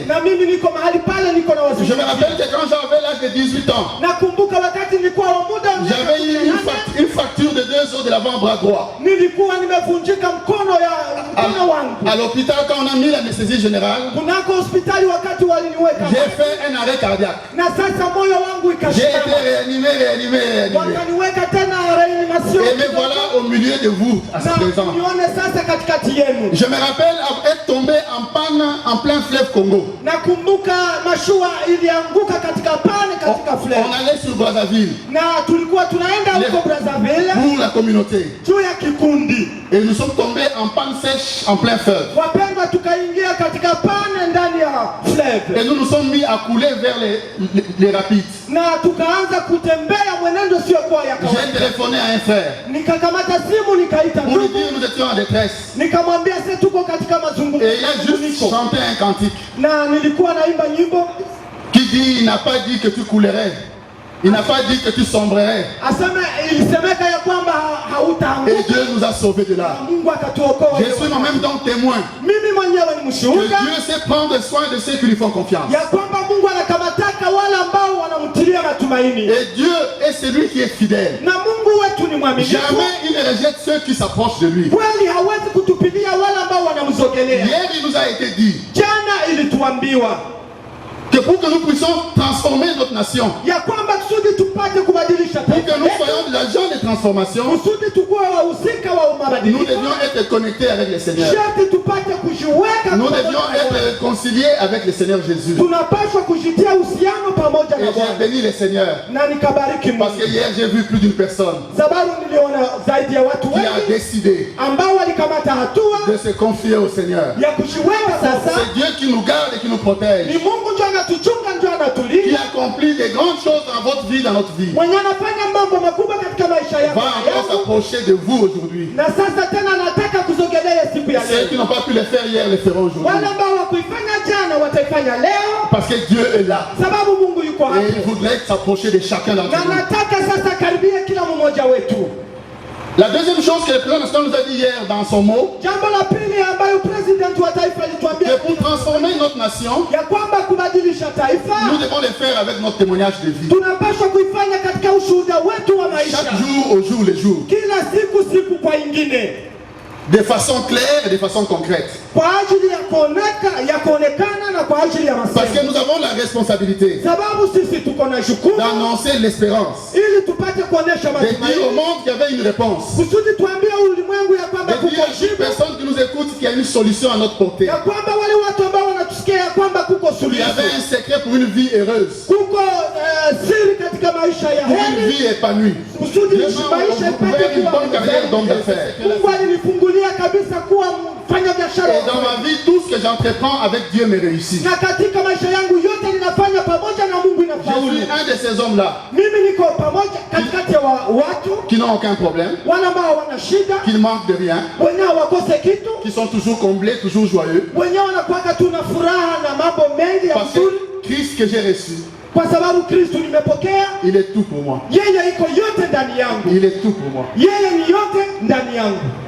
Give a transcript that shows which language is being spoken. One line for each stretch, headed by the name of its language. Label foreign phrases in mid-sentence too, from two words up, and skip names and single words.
French: Je me rappelle que quand j'avais l'âge de 18 ans, j'avais eu une fracture de 2 os de l'avant-bras droit. À l'hôpital, quand on a mis l'anesthésie générale, j'ai fait un arrêt cardiaque. J'ai été réanimé réanimé.
Swahili: wakaniweka tena reanimation
French: Et me voilà au milieu de vous à ce présent.
Swahili: na nione sasa katikati yenu.
French: Je me rappelle être tombé en panne en plein fleuve Congo.
Swahili: Nakumbuka mashua ilianguka katika pane katika
French: On fleuve, allait sur Brazzaville
Swahili: na tulikuwa tunaenda huko Brazzaville
French: pour la communauté.
Swahili: juu ya kikundi.
French: Et nous sommes tombés en panne sèche en plein fleuve.
Swahili: Wapendwa, tukaingia katika pane ndani ya fleuve
French: Et nous nous sommes mis à couler vers les rapides.
Swahili: na tukaanza kutembea mwenendo siokuwa ya
French: J'ai
Swahili: kawaida.
French: téléphoné à un frère
Swahili: Nikakamata simu nikaita
French: pour lui
Swahili: ndugu,
French: dire nous étions en détresse.
Swahili: nikamwambia sisi tuko katika mazungumzo
French: Et il a juste chanté un cantique
Swahili: na nilikuwa naimba nyimbo
French: qui dit il n'a pas dit que tu coulerais. Il n'a pas dit que tu sombrerais.
Swahili: aseme, ilisemeka ya kwamba
French: Et
Swahili: hautaanguka.
French: Dieu nous a sauvés de là.
Swahili: Mungu akatuokoa.
French: Je suis moi-même donc témoin
Swahili: Mimi mwenyewe ni
French: que
Swahili: mshuhuda
French: Dieu sait prendre soin de ceux qui lui font confiance.
Swahili: ya kwamba Mungu anakamataka wale ambao wanamtilia matumaini,
French: Et Dieu est celui qui est fidèle.
Swahili: na Mungu wetu ni mwaminifu.
French: Jamais il ne rejette ceux qui s'approchent de lui.
Swahili: Kweli hawezi kutupilia wale ambao wanamsogelea.
French: Hier, il nous a été dit
Swahili: Jana ilituambiwa
French: que pour que nous puissions transformer notre nation,
Swahili: ya kwamba kusudi tupate kubadilisha
French: pour que
Swahili: taifa
French: nous
Swahili: letu,
French: soyons des agents de transformation,
Swahili: kusudi tukuwe wahusika wa
French: nous
Swahili: mabadiliko,
French: devions être connectés avec le Seigneur.
Swahili: sharti tupate kujiweka
French: Nous
Swahili: pamoja
French: devions
Swahili: na Bwana.
French: être réconciliés avec le Seigneur Jésus.
Swahili: Tunapaswa kujitia uhusiano pamoja
French: Et
Swahili: na
French: j'ai
Swahili: Bwana,
French: béni le Seigneur.
Swahili: na nikabariki
French: Parce
Swahili: Mungu
French: que hier, j'ai vu plus d'une personne
Swahili: sababu niliona zaidi ya watu
French: qui a
Swahili: wengi
French: décidé
Swahili: ambao walikamata hatua
French: de se confier au Seigneur.
Swahili: ya kujiweka sasa.
French: C'est Dieu qui nous garde et qui nous protège,
Swahili: Ni Mungu ndio anatuchunga, ndio
French: qui
Swahili: anatulinda,
French: accomplit des grandes choses dans votre vie, dans notre vie,
Swahili: mwenye anafanya mambo makubwa katika maisha
French: va
Swahili: yako
French: encore
Swahili: yangu.
French: s'approcher de vous aujourd'hui.
Swahili: Na sasa tena nataka kusogelea siku ya
French: Ceux qui
Swahili: leo.
French: n'ont pas pu le faire hier le feront aujourd'hui.
Swahili: Wale ambao wakuifanya jana wataifanya leo,
French: Parce que Dieu est là.
Swahili: sababu Mungu yuko
French: Et il
Swahili: hapo.
French: voudrait s'approcher de chacun d'entre
Swahili: Na
French: nous.
Swahili: nataka sasa karibia kila mmoja wetu.
French: La deuxième chose que le président national nous a dit hier dans son mot,
Swahili: Jambo la pili ambayo president wa taifa alituambia
French: que pour transformer notre nation,
Swahili: ya kwamba kubadilisha taifa
French: nous devons le faire avec notre témoignage de vie.
Swahili: tunapaswa kuifanya katika ushuhuda wetu wa maisha,
French: Chaque jour au jour le jour.
Swahili: kila siku kwa ingine,
French: De façon claire et de façon concrète.
Swahili: kwa ajili ya kuonekana na kwa ajili ya
French: Parce que
Swahili: masemo,
French: nous avons la responsabilité
Swahili: sababu sisi tuko na jukumu
French: d'annoncer l'espérance.
Swahili: ili tupate kuonesha
French: De dire au
Swahili: matumaini,
French: monde qu'il y avait une réponse.
Swahili: kusudi tuambie ulimwengu ya kwamba
French: De dire
Swahili: kuko
French: à chaque
Swahili: jibu,
French: personne qui nous écoute qu'il y a une solution à notre portée.
Swahili: ya kwamba wale watu ambao wanatusikia ya kwamba kuko
French: Il y avait
Swahili: suluhisho,
French: un secret pour une vie heureuse,
Swahili: kuko siri katika maisha ya
French: pour une
Swahili: heri,
French: vie épanouie.
Swahili: kusudi
French: Dieu
Swahili: maisha
French: m'a
Swahili: ipate
French: ouvert une
Swahili: kuwa
French: bonne carrière d'homme d'affaires.
Swahili: Mungu alinifungulia kabisa kuwa mfanya biashara
French: Et dans ma vie, tout ce que j'entreprends avec Dieu me réussit.
Swahili: na katika maisha yangu yote ninafanya pamoja na Mungu
French: Je
Swahili: inafaulu.
French: suis un de ces hommes-là
Swahili: Mimi niko pamoja katikati ya watu
French: qui n'ont aucun problème,
Swahili: wale ambao wana shida,
French: qui ne manquent de rien,
Swahili: wenyewe wakose kitu,
French: qui sont toujours comblés, toujours joyeux.
Swahili: wenyewe wanakuwaka tu na furaha na mambo mengi ya
French: Parce
Swahili: mzuri,
French: que Christ que j'ai reçu,
Swahili: kwa sababu Kristu nimepokea.
French: il est tout pour moi.
Swahili: Yeye iko yote ndani yangu,
French: Il est tout pour moi.
Swahili: yeye ni yote ndani yangu.